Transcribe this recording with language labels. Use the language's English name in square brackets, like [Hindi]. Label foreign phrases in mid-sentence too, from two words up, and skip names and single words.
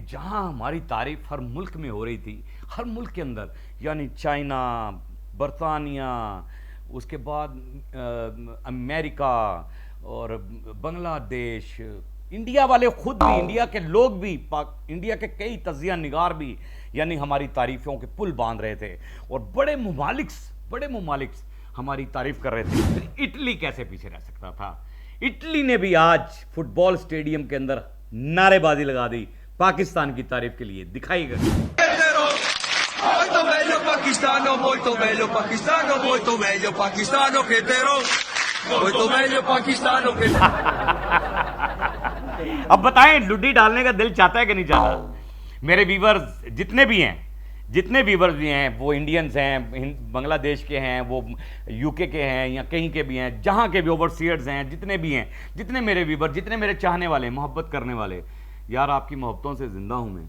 [Urdu] جہاں ہماری تعریف ہر ملک میں ہو رہی تھی، ہر ملک کے اندر، یعنی چائنا، برطانیہ، اس کے بعد امریکہ اور بنگلہ دیش، انڈیا والے خود بھی، انڈیا کے لوگ بھی، انڈیا کے کئی تجزیہ نگار بھی یعنی ہماری تعریفوں کے پل باندھ رہے تھے اور بڑے ممالک ہماری تعریف کر رہے تھے. پھر اٹلی کیسے پیچھے رہ سکتا تھا۔ اٹلی نے بھی آج فٹبال سٹیڈیم کے اندر نعرے بازی لگا دی پاکستان کی تعریف کے لیے. دکھائی گئی [Italian] Molto meglio pakistano, molto meglio pakistano, molto meglio pakistano che però. Molto meglio pakistano che. [Urdu] اب بتائیں لڈی ڈالنے کا دل چاہتا ہے کہ نہیں چاہتا. میرے ویورز جتنے ویورز بھی ہیں، وہ انڈینز ہیں، بنگلہ دیش کے ہیں، وہ یو کے کے ہیں یا کہیں کے بھی ہیں، جہاں کے بھی اوورسیئرز ہیں، جتنے بھی ہیں، جتنے میرے ویور، جتنے میرے چاہنے والے، محبت کرنے والے، یار آپ کی محبتوں سے زندہ ہوں میں.